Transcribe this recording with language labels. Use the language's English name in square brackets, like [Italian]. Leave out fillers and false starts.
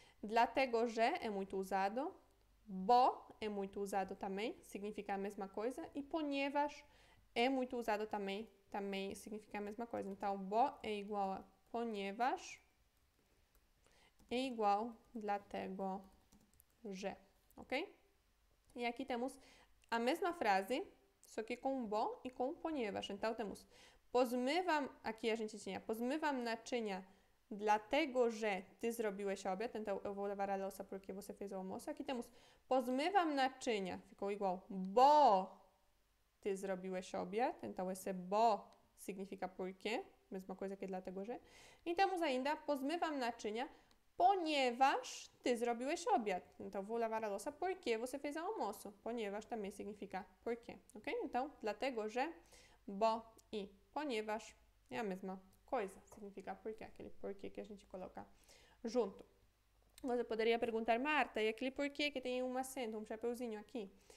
[Portuguese] Dlatego, że é muito usado, bo é muito usado também, significa a mesma coisa, e ponieważ é muito usado também significa a mesma coisa. Então, bo é igual a ponieważ, é igual dlatego, że, ok? E aqui temos a mesma frase, só que com bo e com ponieważ. Então, temos [Polish] pozmywam, [Portuguese] aqui a gente tinha [Polish] pozmywam naczynia dlatego, że ty zrobiłeś obiad. [Portuguese] Então, eu vou lavar a louça porque você fez o almoço. Aqui temos [Polish] pozmywam naczynia, [Portuguese] ficou igual, [Polish] bo ty zrobiłeś obiad. [Portuguese] Então, esse bo significa porque, mesma coisa que dlatego, że. E temos ainda [Polish] pozmywam naczynia, ponieważ ty zrobiłeś obiad. [Portuguese] Então, vou lavar a louça porque você fez o almoço. Ponieważ também significa porque, ok? Então, dlatego, że, bo e ponieważ é a mesma coisa. Significa porque, aquele porquê que a gente coloca junto. Você poderia perguntar, Marta, e aquele porquê que tem um acento, um chapeuzinho aqui?